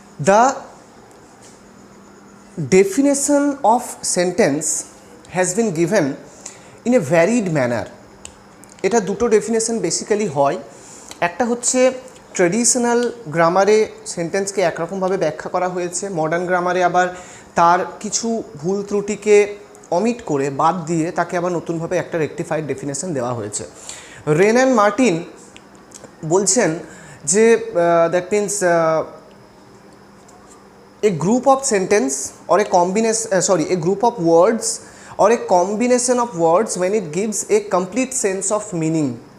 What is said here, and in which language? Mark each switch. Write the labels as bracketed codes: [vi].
[en] The definition of sentence has been given in a varied manner. [bn] এটা দুটো definition basically হয়। একটা হচ্ছে ট্র্যাডিশনাল গ্রামারে সেন্টেন্সকে একরকমভাবে ব্যাখ্যা করা হয়েছে, মডার্ন গ্রামারে আবার তার কিছু ভুল ত্রুটিকে অমিট করে বাদ দিয়ে তাকে আবার নতুনভাবে একটা রেকটিফাইড ডেফিনেশন দেওয়া হয়েছে। [en] Wren and Martin [bn] বলছেন যে [en] That means a group of sentence or a combination a group of words or a combination of words when it gives a complete sense of meaning.